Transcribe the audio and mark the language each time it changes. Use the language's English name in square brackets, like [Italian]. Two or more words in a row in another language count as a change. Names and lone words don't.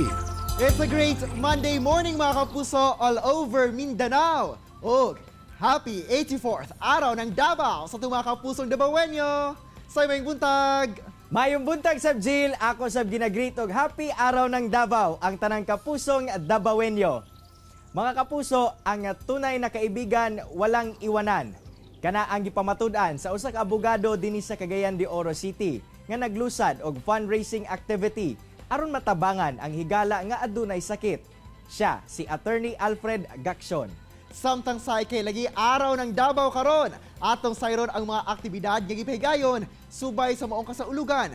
[English] It's a great Monday morning [Filipino] mga kapuso [English] all over Mindanao. [Filipino] O happy 84th araw ng Davao sa mga kapusong Davaoenyo. [Cebuano] Sa mayong buntag. Mayong buntag sab Jill, ako sab ginagritog happy araw ng Davao ang tanang kapusong Davaoenyo. [Filipino] Mga kapuso, ang tunay na kaibigan walang iwanan. [Cebuano] Kana ang gipamatud-an sa usa ka abogado dinhi sa Cagayan de Oro City nga naglusad og fundraising activity aron matabangan ang higala nga adunay sakit. Siya si Attorney Alfred Gaccion. Samtang sa kay lagi araw ng Davao karon, atong sayron ang mga aktibidad nga gipahigayon subay sa maong kasaulugan.